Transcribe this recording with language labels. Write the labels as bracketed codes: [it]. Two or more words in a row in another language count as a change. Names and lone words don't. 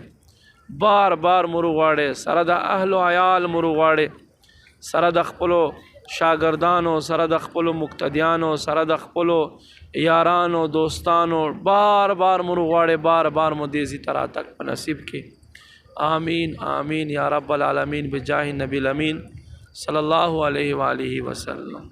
[ps] بار بار مرو غواړئ سره د اهل و عیال مرو غواړئ سره د خپلو شاګردانو سره د خپلو مقتدیانو سره د خپلو یارانو دوستانو بار بار مرو غواړئ بار بار مو دیزی ته راتګ په نصیب کې [ar] آمین آمین یا رب العالمین بجاه النبی الامین صلی الله علیه و آله وسلم